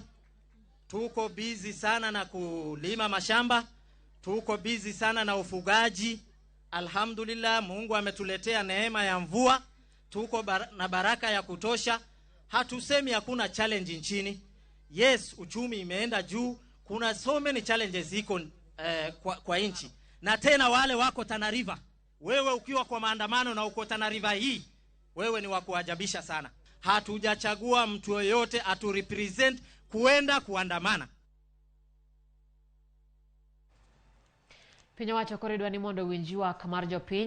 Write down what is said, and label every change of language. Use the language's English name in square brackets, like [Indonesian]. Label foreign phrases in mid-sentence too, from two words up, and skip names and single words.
[Swahili] Tuko busy sana na kulima mashamba. Tuko busy sana na ufugaji. Alhamdulillah, Mungu ametuletea neema ya mvua. Tuko na baraka ya kutosha. Hatusemi hakuna challenge nchini. Yes, uchumi imeenda juu. Kuna [English] so many challenges [Swahili] ziko kwa nchi. Na tena wale wako Tana River. Wewe ukiwa kwa maandamano na uko Tana River hii, wewe ni wa kuajabisha sana. Hatujachagua mtu yoyote atu represent kuenda kuandamana. [Luo (Kenya and Tanzania)] Pinyo wacho koridwa ni mondo winjiwa Kamar Jopiny